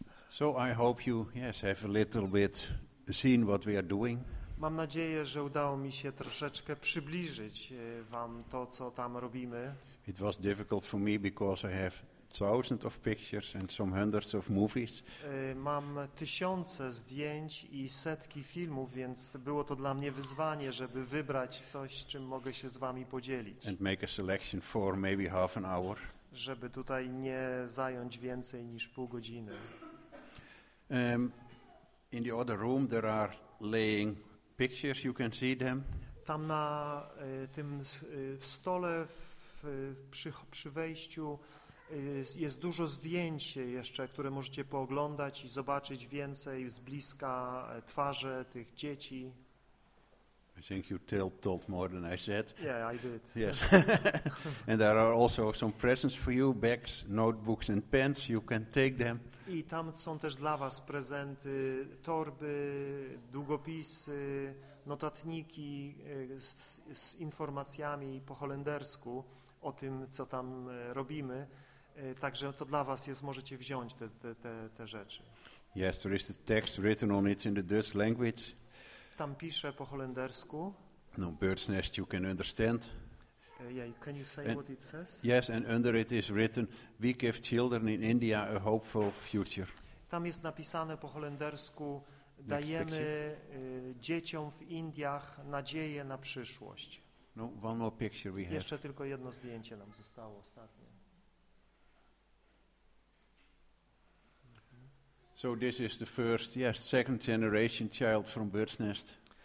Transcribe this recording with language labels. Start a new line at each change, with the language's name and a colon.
English: So I hope you yes have a little bit seen what we are doing.
Polish: Mam nadzieję, że udało mi się troszeczkę przybliżyć wam to, co tam robimy.
English: It was difficult for me because I have thousands of pictures and some hundreds of movies.
Polish: Mam tysiące zdjęć i setki filmów, więc było to dla mnie wyzwanie, żeby wybrać coś, czym mogę się z wami podzielić.
English: And make a selection for maybe half an hour.
Polish: Żeby tutaj nie zająć więcej niż pół godziny.
English: In the other room there are laying pictures, you can see them.
Polish: Tam na tym w stole przy wejściu jest dużo zdjęć jeszcze, które możecie pooglądać i zobaczyć więcej z bliska twarze tych dzieci.
English: I think you told more than I said. Yeah, I did. Yes. And there are also some presents for you, bags, notebooks and pens. You can take them.
Polish: I tam są też dla was prezenty, torby, długopisy, notatniki z informacjami po holendersku o tym, co tam robimy. Także to dla was jest, możecie wziąć te rzeczy.
English: Yes, there is the text written on it in the Dutch language.
Polish: Tam pisze po holendersku.
English: No, bird's nest, you can understand. Can you say and what it says? Yes, and under it is written, we give children in India a hopeful future.
Polish: Tam jest napisane po holendersku, dajemy dzieciom w Indiach nadzieję na przyszłość.
English: No, one more picture we have.
Polish: Jeszcze tylko jedno zdjęcie nam zostało ostatnie.
English: So this is the first, yes, second generation child from Bird's Nest.